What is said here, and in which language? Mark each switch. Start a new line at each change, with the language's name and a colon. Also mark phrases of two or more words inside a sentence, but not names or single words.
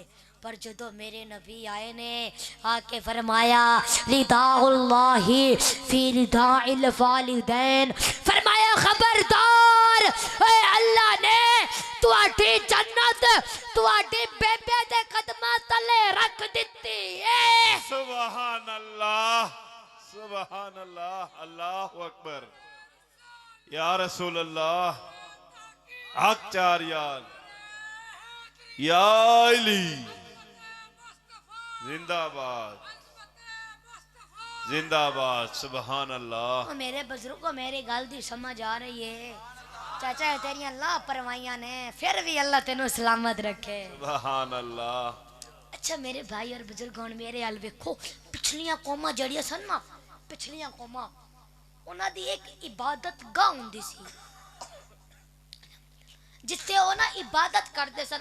Punjabi: پر جدوں میرے نبی آئے نے آکے فرمایا
Arabic: رضا الله في رضا الوالدين,
Punjabi: فرمایا خبردار، اوئے اللہ نے تہاڈی جنت تہاڈی بے بے دے قدماں تھلے رکھ دتی ہے.
Arabic: سبحان الله سبحان الله، الله أكبر. يا رسول الله,
Urdu: حق چار یار، یا علی زندہ باد زندہ باد.
Arabic: سبحان الله.
Punjabi: میرے بزرگ کو میری گل دی سمجھ آ رہی ہے؟ چاچا تیریاں لاپرواہیاں نے، فیر بھی اللہ تینوں سلامت رکھے.
Arabic: سبحان الله.
Punjabi: اچھا میرے بھائی اور بزرگ ہن میرے حال ویکھو، پچھلیاں قوماں جیہڑیاں سن نا، پچھلیاں قوماں انہاں دی اک عبادت گاہ ہندی سی، جتھے او نا عبادت کردے سن.